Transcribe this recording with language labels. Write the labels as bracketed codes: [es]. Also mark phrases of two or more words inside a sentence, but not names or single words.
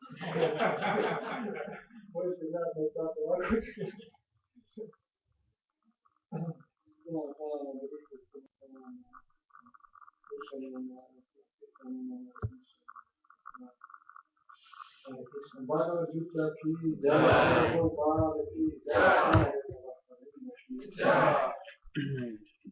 [sr] Možete gledati na tako ovako. Puno hvala na budućnosti, puno hvala na slušanju, na pitanjima, na razmišljanju. [hi] Hare Krishna, Bhagavad Gita ki jai, Gopal ki jai, Hare Krishna.